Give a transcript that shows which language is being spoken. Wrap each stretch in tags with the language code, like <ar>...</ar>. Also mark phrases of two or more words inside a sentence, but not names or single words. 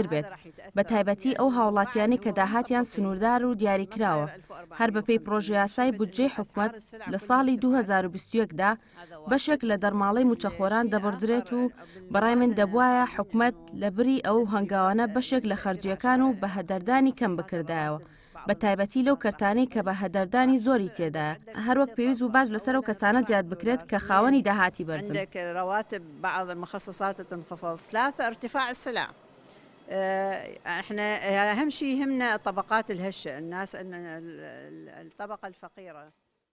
<ckb>بێت بە تایبەتی ئەو هاوڵاتیانی کە داهاتیان سنووردار و دیاریکراوە هەر بەپێی پرۆژە یاسای بودجەی حکوومەت لە ساڵی 2021دا بەشێک لە دەرماڵەی موچەخۆران دەبڕدرێت و بەڕای من دەبوایە حکوومەت لە بری ئەو هەنگاوانە بەشێک لە خەرجیەکان و بە هەدەردانی کەم بکردایەوە بە تایبەتی لەو کەرتانەی کە بە هەدەردانی زۆری تێدا هەروەک پێویست و باش لەسەر و کەسانە زیاد بکرێت کە خاوەنی داهاتی بەرزن.</ckb> <ar>رواتب بعض المخصصات تنخفض. 3 ارتفاع السلع. احنا اهم شيء يهمنا الطبقات الهشة، الناس الطبقة الفقيرة.</ar>